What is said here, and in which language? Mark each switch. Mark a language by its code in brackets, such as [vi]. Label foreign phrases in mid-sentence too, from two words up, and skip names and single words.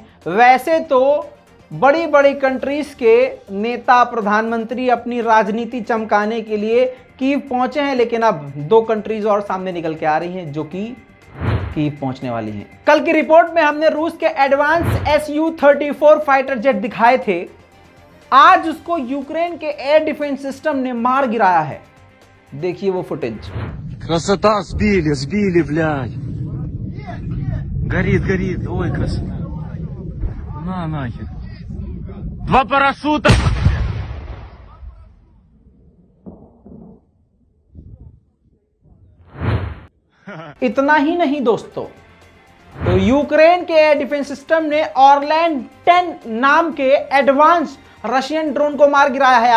[hi] वैसे तो बड़ी बड़ी कंट्रीज के नेता, प्रधानमंत्री अपनी राजनीति चमकाने के लिए कीव पहुंचे हैं, लेकिन अब 2 कंट्रीज और सामने निकल के आ रही हैं जो कि कीव पहुंचने वाली हैं। कल की रिपोर्ट में हमने रूस के एडवांस Su-34 [en] fighter jet [hi] दिखाए थे। आज उसको यूक्रेन के [en] air defense system [hi] ने मार गिराया है। देखिए वो फुटेज। [ru] Красота, сбили, блядь. Горит, ой, красота. На, нахер. 2 парашюта. [hi] इतना ही नहीं दोस्तों, तो यूक्रेन के [en] air defense system [hi] ने ऑरलैंड 10 नाम के [en] advance Russian drone [hi] को मार गिराया है।